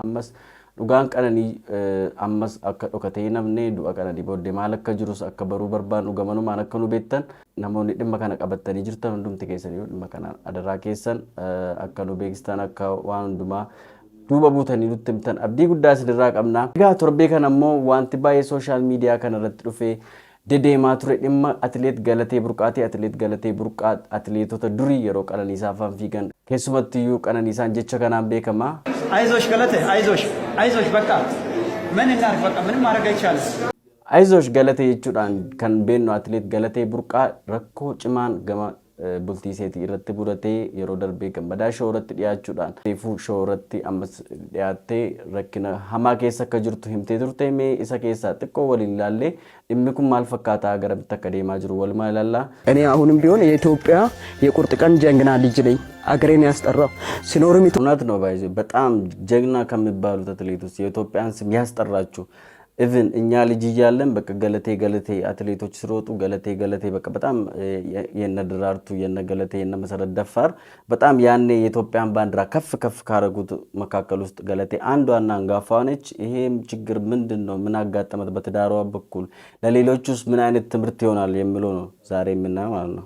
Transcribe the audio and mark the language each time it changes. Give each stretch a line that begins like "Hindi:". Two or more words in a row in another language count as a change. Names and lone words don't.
Oromo: Ammas dhugaan Qananii ammas akka dhokatee namne du'a Qananii booddee maal akka jirus akka baruu barbaannu gamanumaan akka nu beektan namoonni dhimma kana qabatanii jirtan hundumti keessanii dhimma kana adaraa keessan akka nu beeksistan akka waan hundumaa duuba buutanii nutti himtan abdii guddaa isinirraa qabna. Egaa torbee kana immoo wanti baay'ee
English: sooshaal miidiyaa
Oromo: kana irratti dhufee dedeemaa ture dhimma atileet Galatee Burqaati. Atileet Galatee Burqaa atileetota durii yeroo Qananiisaa afaan fiigan keessumattiyyuu Qananiisaan jecha kanaan beekama.
Amharic: አይዞሽ ገለቴ አይዞሽ በቃ ምን እናርግ በቃ ምንም ማድረግ አይቻልም።
Oromo: አይዞሽ ገለቴ jechuudhaan kan beeknu atileet Galatee Burqaa rakkoo cimaan gama bultii seetii irratti mudatee yeroo darbee gammadaa shoo irratti dhiyaachuudhaan reefuu shoo irratti ammas dhiyaattee rakkina hamaa keessa akka jirtu himtee turte mee isa keessaa xiqqoo waliin ilaallee dhimmi kun maal fakkaataa garamitti akka deemaa jiru walumaa ilaalla.
Amharic: እኔ አሁንም ቢሆን የኢትዮጵያ የቁርጥ ቀን ጀግና ልጅ ነኝ። አገሬን ያስጠራው ሲኖርም እውነት ነው ባይዘ በጣም ጀግና ከሚባሉት አትሌቶች የኢትዮጵያን ስም ያስጠራችሁ ኢቭን እኛ ልጅ እያለን በቃ ገለቴ አትሌቶች ሲሮጡ ገለቴ በቃ በጣም የነ ድራርቱ የነ ገለቴ የነ መሰረት ደፋር በጣም ያኔ የኢትዮጵያን ባንዲራ ከፍ ካረጉት መካከል ውስጥ ገለቴ አንዷና አንጋፋዋ ነች። ይሄም ችግር ምንድነው ምን አጋጠመት በትዳሯ በኩል ለሌሎቹስ ምን አይነት ትምህርት ይሆናል የሚለው ነው ዛሬ የምናየው ማለት ነው።